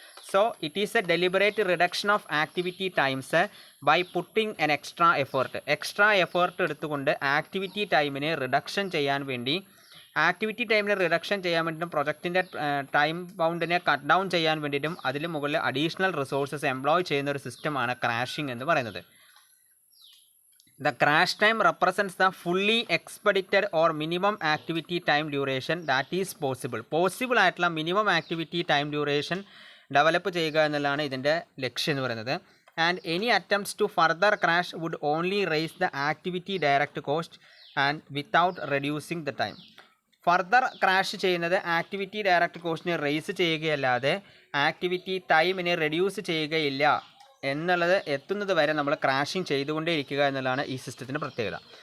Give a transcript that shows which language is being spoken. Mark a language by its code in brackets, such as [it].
[en] so it is a deliberate reduction of activity times by putting an [ml] extra effort. Extra effort എടുത്തുകൊണ്ട് activity ടൈമിനെ reduction ചെയ്യാൻ വേണ്ടി activity ടൈമിൽ reduction ചെയ്യാൻ വേണ്ടിയിട്ടും പ്രൊജക്റ്റിൻ്റെ time ബൗണ്ടിനെ cut down ചെയ്യാൻ വേണ്ടിയിട്ടും അതിൽ മുകളിൽ അഡീഷണൽ റിസോഴ്സസ് എംപ്ലോയ് ചെയ്യുന്ന ഒരു സിസ്റ്റമാണ് ക്രാഷിംഗ് എന്ന് പറയുന്നത്. [en] The crash time represents the fully expedited or minimum activity time duration that is possible. [ml] Possible ആയിട്ടുള്ള minimum activity time duration develop ചെയ്യുക എന്നുള്ളതാണ് ഇതിൻ്റെ ലക്ഷ്യം എന്ന് പറയുന്നത്. [en] And any attempts to further crash would only raise the activity direct cost and without reducing the time. [ml] Further crash ചെയ്യുന്നത് activity direct കോസ്റ്റിനെ raise ചെയ്യുകയല്ലാതെ activity ടൈമിനെ reduce ചെയ്യുകയില്ല എന്നുള്ളത് എത്തുന്നത് വരെ നമ്മൾ ക്രാഷിങ് ചെയ്തുകൊണ്ടേ ഇരിക്കുക എന്നുള്ളതാണ് ഈ സിസ്റ്റത്തിൻ്റെ പ്രത്യേകത.